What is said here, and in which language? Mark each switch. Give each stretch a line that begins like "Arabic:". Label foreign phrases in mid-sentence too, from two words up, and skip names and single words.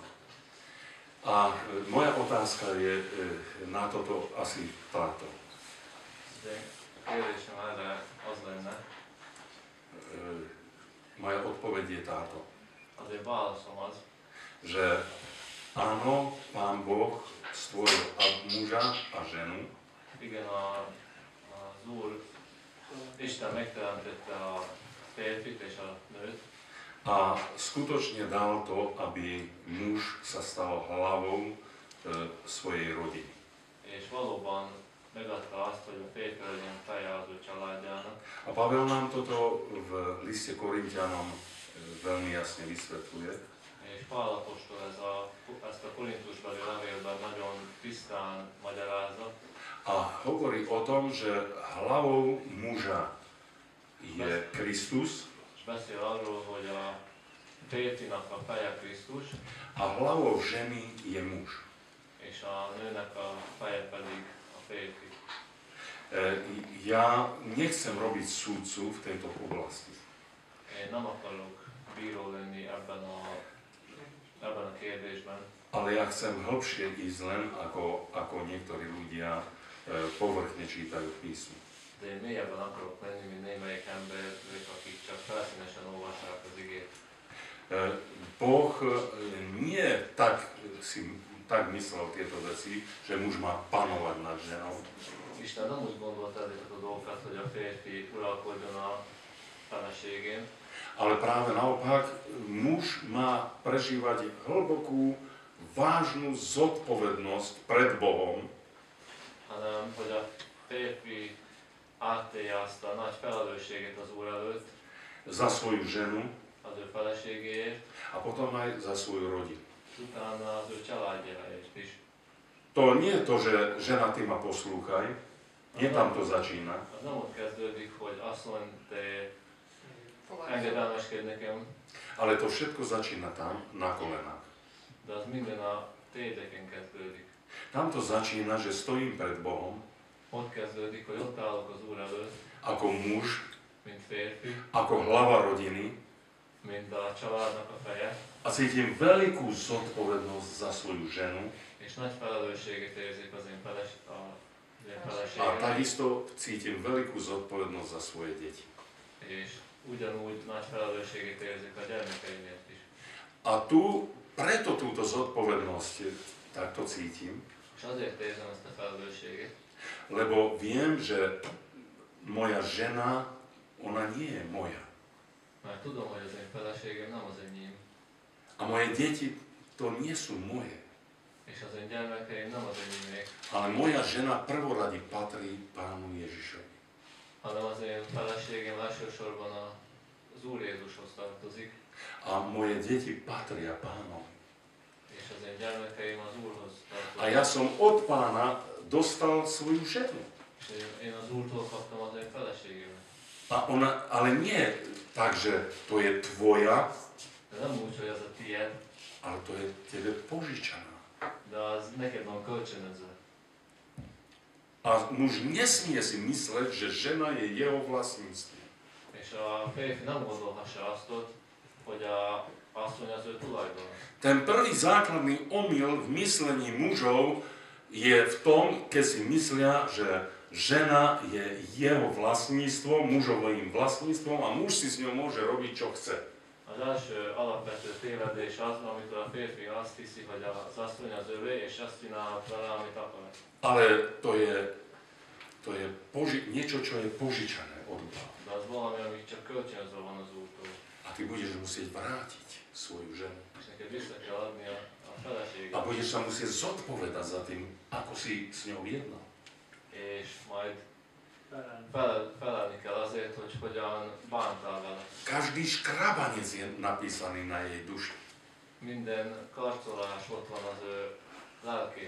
Slovak: A moja otázka je na toto asi táto. Moja odpoveď je táto. Že áno, Pán Boh stvoril muža a ženu.
Hungarian: Igen, az Úr, Isten megteremtette a férfit és a nőt.
Slovak: A skutočne dal to, aby muž sa stal hlavou svojej rodiny.
Hungarian: És valóban megadta azt, hogy a férfi legyen feje az ő családjának.
Slovak: A Pavel nám toto v liste Korintianom veľmi jasne vysvetľuje.
Hungarian: És Pál apostol ezt a Korintusbeli levélben nagyon tisztán magyarázza.
Slovak: A hovorí o tom, že hlavou muža je Kristus.
Hungarian: És beszél arról, hogy a férfinak a feje Krisztus.
Slovak: A hlavou ženy je muž.
Hungarian: És a nőnek a feje pedig a férfi.
Slovak: Ja nechcem robiť súdcu v tejto oblasti.
Hungarian: Én nem akarok bíró lenni ebben a kérdésben.
Slovak: Ale ja chcem hlbšie ísť len ako niektorí ľudia povrchne čítajú písmo.
Hungarian: De én mélyebben akarok menni, mint némelyik ember, akik csak felszínesen olvassák az igét.
Slovak: Boh nie tak myslel tieto veci, že muž má panovať nad ženou.
Hungarian: Isten nem úgy gondolta ezeket a dolgokat, hogy a férfi uralkodjon a feleségén.
Slovak: Ale práve naopak, muž má prežívať hlbokú, vážnu zodpovednosť pred Bohom.
Hungarian: Hanem, hogy a férfi átélje azt a nagy felelősséget az Úr előtt.
Slovak: Za svoju ženu.
Hungarian: Az ő feleségéért.
Slovak: A potom aj za svoju rodinu.
Hungarian: Utána az ő családjáért is.
Slovak: To nie je to, že žena, ty ma poslúchaj. Nie tam to začína.
Hungarian: Az nem ott kezdődik, hogy asszony, te engedelmeskedj nekem.
Slovak: Ale to všetko začína tam, na kolenách.
Hungarian: De az minden a térdeken kezdődik.
Slovak: Tam to začína, že stojím pred Bohom.
Hungarian: Ott kezdődik, hogy ott állok az Úr előtt.
Slovak: Ako muž.
Hungarian: Mint férfi.
Slovak: Ako hlava rodiny.
Hungarian: Mint a családnak a feje.
Slovak: A cítim veľkú zodpovednosť za svoju ženu.
Hungarian: És nagy felelősséget érzik az én feleségem.
Slovak: A takisto cítim veľkú zodpovednosť za svoje deti.
Hungarian: És ugyanúgy nagy felelősséget érzik a gyermekeimért is.
Slovak: A preto túto zodpovednosť takto cítim.
Hungarian: És azért érzem ezt a felelősséget.
Slovak: Lebo viem, že moja žena, ona nie je moja.
Hungarian: Mert tudom, hogy az én feleségem nem az enyém.
Slovak: A moje deti to nie sú moje.
Hungarian: És az én gyermekeim nem az enyémek.
Slovak: Ale moja žena prvorade patrí Pánu Ježišovi.
Hungarian: Hanem az én feleségem elsősorban az Úr Jézushoz tartozik.
Slovak: A moje deti patria Pánovi.
Hungarian: És az én gyermekeim az Úrhoz tartoznak.
Slovak: A ja som od Pána dostal svoju ženu.
Hungarian: És én az Úrtól kaptam az én feleségemet.
Slovak: A ona, ale nie tak, že to je tvoja,
Hungarian: de nem úgy, hogy az a tiéd,
Slovak: ale to je tebe požičaná.
Hungarian: De az neked van kölcsönözve.
Slovak: A muž nesmie si mysleť, že žena je jeho vlastníctvom.
Hungarian: És a férfi nem gondolhassa azt, hogy a asszony az ő tulajdon.
Slovak: Ten prvý základný omyl v myslení mužov je v tom, keď si myslia, že žena je jeho vlastníctvom, mužovým vlastníctvom a muž si s ňou môže robiť, čo chce.
Hungarian: Az első alapvető tévedés az, amikor a férfi azt hiszi, hogy az asszony az övé, és azt csinálhat vele, amit akar.
Slovak: Ale to je to je niečo, čo je požičané od Boha.
Hungarian: De az valami, ami csak kölcsönzve van az Úrtól.
Slovak: A ty budeš musieť vrátiť svoju ženu.
Hungarian: És neked vissza kell adni a feleséget.
Slovak: A budeš sa musieť zodpovedať za tým, ako si s ňou jednal.
Hungarian: És majd felelni kell azért, hogy hogyan bántál vele.
Slovak: Každý škrabanec je napísaný na jej duši.
Hungarian: Minden karcolás ott van az ő lelkén.